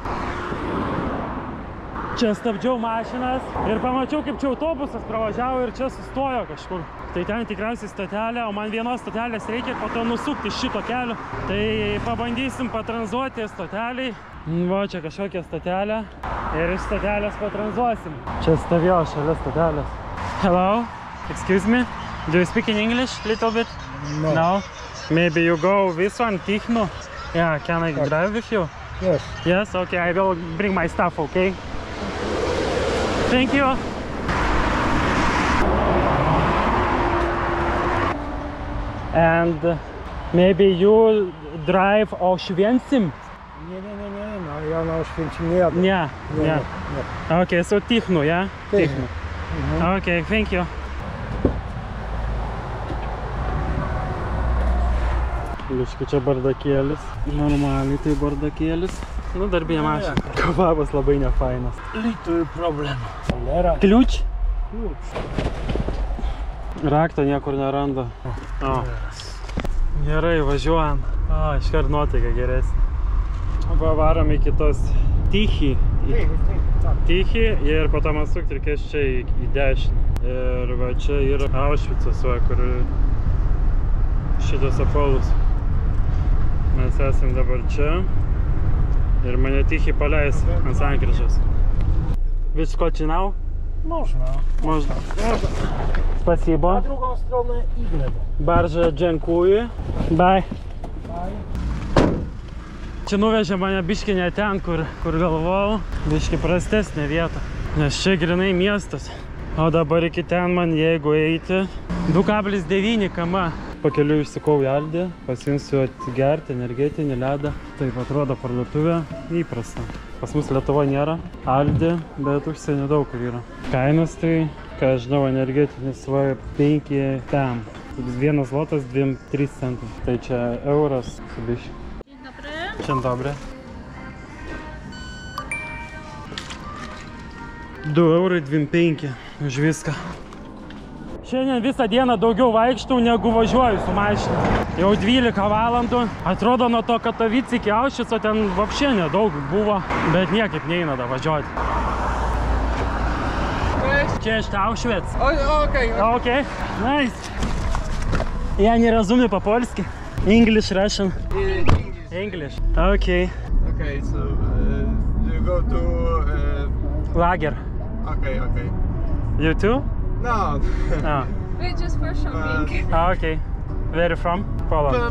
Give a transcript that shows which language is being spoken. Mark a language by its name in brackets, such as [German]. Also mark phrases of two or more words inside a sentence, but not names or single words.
[Lithuanian] Čia stabdžiau mašinas ir pamačiau, kaip čia autobusas pravažiavo ir čia sustojo kažkur. Tai ten tikriausiai stotelė, o man vienos stotelės reikia po to nusukti šito kelio. Tai pabandysim patranzuoti stoteliai. Va, čia kažkokia stotelė ir iš stotelės patranzuosim. Čia stovėjo šalia stotelės. [English] Hello, excuse me. Do you speak in English a little bit? No. No? Maybe you go this one, Tikhnu? Yeah, can I drive with you? Yes. Yes, okay, I will bring my stuff, okay? Thank you. And maybe you drive Oświęcim? [Polish] No, ja na Oświęcim nie jadę. Nie. [English] Okay, so Tikhnu, yeah? Tikhnu. Okay, thank you. [Lithuanian] Liškai čia bardakėlis. Normaliai tai bardakėlis. Nu, darbinė mašina. Kvapas labai nefainas. [English] Little problem. [Lithuanian] Kliuč? Rakto niekur neranda. Gerai, važiuojam. Iškart nuotaika geresnė. Varom iki tos Tichy. Tichy ir po to man sukti reikės čia į dešinę. Ir va čia yra Aušvicas, kur šitas apvalus. Mes esam dabar čia ir mane Tichy paleis ant sankryžos. [Polish] Wyskoczy now? Można. Można. Spasibo. Na drugą stronę i w lewo. Bardzo dziękuję. Bye. [Lithuanian] Čia nuvežė mane biškį ne ten, kur galvojau. Biškį prastesnė vieta. Nes čia grinai miestas. O dabar iki ten man, jeigu eiti, 2,9 km. Pakeliu išsikau į Aldį, pasiimsiu atsigerti energetinį ledą. Taip atrodo parduotuvė, įprasta. Pas mus Lietuva nėra Aldį, bet užsienio daug kur yra. Kainos tai, ką aš žinau, energetinis va 5 tam. 1 zlotas 2-3 centų. Tai čia euras su biškį. [Polish] Dzień dobry. [Lithuanian] 2,25 € už viską. Šiandien visą dieną daugiau vaikštau, negu važiuoju su mašina. Jau 12 valandų. Atrodo, nuo to Katovice iki Aušvico ten vapšė nedaug buvo, bet niekaip neina da važiuoti. Čia iš Aušvic. [English] Okay. Nice. [Polish] Ja nie rozumiem po polski. [English] English, Russian. English. Okay. Okay, so you go to Lager. Okay. You too? No. Oh. Wait, just for shopping. Okay. Where from? Poland.